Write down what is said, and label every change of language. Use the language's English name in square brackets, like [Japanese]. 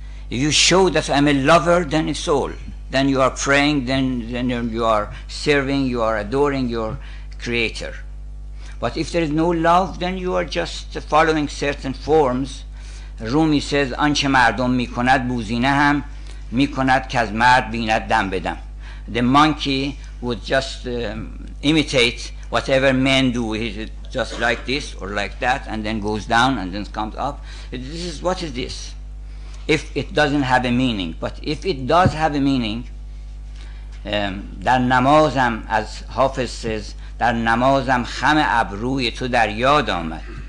[English] If you show that I'm a lover, then it's all. Then you are praying, then you are serving, you are adoring your Creator. But if there is no love, then you are just following certain forms. [Persian] Rumi says, آنچه مردم میکند بوزینه هم میکند که از مرد بیند دم بدم. [English] The monkey would just imitate whatever men do. He's just like this or like that, and then goes down and then comes up. This is, what is this? If it doesn't have a meaning. But if it does have a meaning, [Persian] در نمازم, [English] as Hafiz says, [Persian] در نمازم خم ابروی تو در یاد آمد.